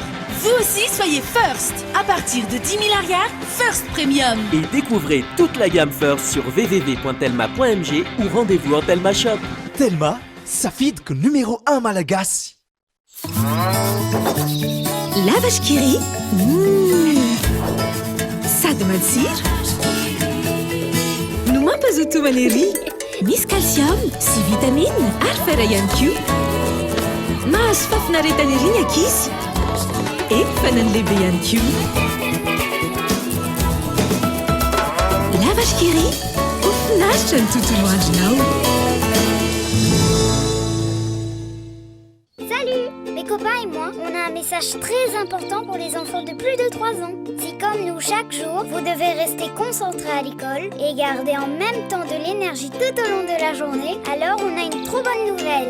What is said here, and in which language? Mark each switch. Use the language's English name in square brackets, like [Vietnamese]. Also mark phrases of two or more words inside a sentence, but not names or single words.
[French] Vous aussi, soyez First. À partir de 10 000 arrières, First Premium. Et découvrez toute la gamme First sur www.telma.mg ou rendez-vous en Telma Shop. Telma, ça fit que numéro 1 Malagasy. La vache qui rit. [Malagasy] Sady matsiro. No mampazoto manery. Misy calcium sy vitamine ary fer ihany koa. Mahazo fafinaretana ery ny ankizy. Efa na ny lehibe ihany koa. La vache qui rit. Ho finaritra ny tontolo andronao. [French] Salut! Mais copains et moi, on a un message très important pour les enfants de plus de 3 ans. Si comme nous, chaque jour, vous devez rester concentrés à l'école et garder en même temps de l'énergie tout au long de la journée, alors on a une trop bonne nouvelle.